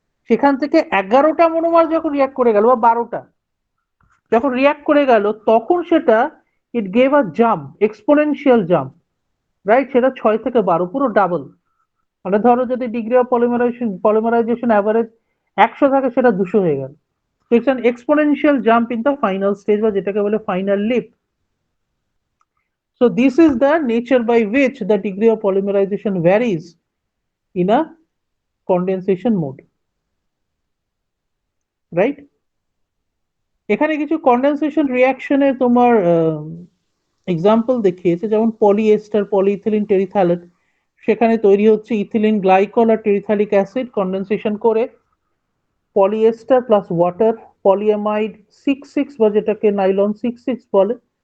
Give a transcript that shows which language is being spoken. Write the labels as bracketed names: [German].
[Bangla] সেখান থেকে 11টা মনোমার যখন রিয়াক্ট করে গেল, বা 12টা যখন রিয়াক্ট করে গেল, তখন সেটা [English] it gave a jump, exponential jump, [Bangla] right? সেটা 6 থেকে 12 পুরো ডাবল। মানে ধরো যদি ডিগ্রি অফ পলিমারাইজেশন অ্যাভারেজ 100 থাকে, সেটা 200 হয়ে গেল। [English] it's an exponential jump in the final stage, [Bangla] বা যেটাকে বলে [English] Final leap. So this is the nature by which the degree of polymerization varies in a condensation mode, right? [Bangla] এখানে কিছু condensation রিয়াকশনে তোমার এক্সাম্পল দেখিয়েছে, যেমন পলিএস্টার পলিইথিলিন টেরিথ্যালেট, সেখানে তৈরি হচ্ছে ইথিলিন গ্লাইকল আর টেরিথ্যালিক অ্যাসিড, কন্ডেনসেশন করে পলিএস্টার প্লাস ওয়াটার, পলিঅ্যামাইড 6,6, বা যেটাকে নাইলন 6,6 বলে।